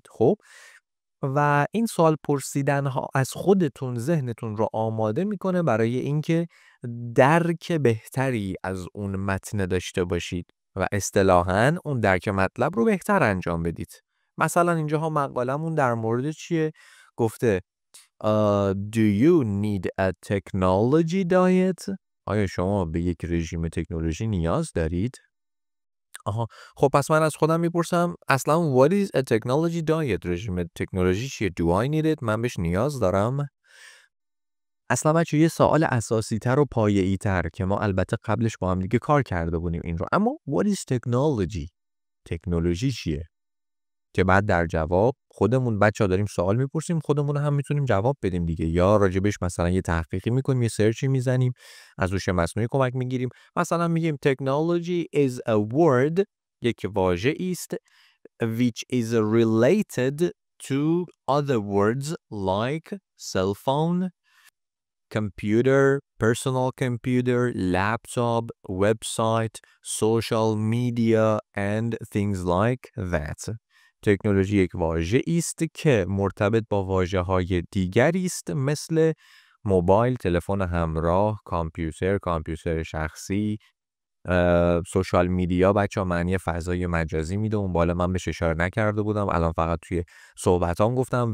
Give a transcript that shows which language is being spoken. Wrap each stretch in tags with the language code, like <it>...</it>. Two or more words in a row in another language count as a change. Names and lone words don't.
<fa>خب و این سوال پرسیدن ها از خودتون ذهنتون رو آماده میکنه برای اینکه درک بهتری از اون متن داشته باشید و اصطلاحاً اون درک مطلب رو بهتر انجام بدید. مثلا اینجاها مقالمون در مورد چیه؟</fa> <en>گفته Do you need a technology diet؟</en> <fa>آیا شما به یک رژیم تکنولوژی نیاز دارید؟ آها خب پس من از خودم میپرسم اصلا</fa> <en>what is a technology diet؟</en> <fa>رژیم تکنولوژی چیه؟</fa> <en>Do I need it؟</en> <fa>من بهش نیاز دارم؟ اصلا بچه یه سوال اساسی تر و پایه‌ای تر که ما البته قبلش با هم دیگه کار کرده بودیم این رو. اما</fa> <en>what is technology؟</en> <fa>تکنولوژی چیه؟ که بعد در جواب خودمون بچه‌ها داریم سوال میپرسیم خودمون هم میتونیم جواب بدیم دیگه، یا راجبش مثلا یه تحقیقی میکنیم یه سرچی میزنیم از هوش مصنوعی کمک میگیریم.</fa> <en>مثلا میگیم technology is a word،</en> <fa>یک واژه است</fa> <en>which is related to other words like cell phone computer, personal computer, laptop, website, social media and things like that.</en> <fa>تکنولوژی یک واژه است که مرتبط با واژه‌های دیگری است مثل موبایل، تلفن همراه، کامپیوتر شخصی، سوشال میدیا. بچه ها معنی فضای مجازی میده، اون بالا من بهش اشاره نکرده بودم، الان فقط توی صحبتام گفتم.</fa>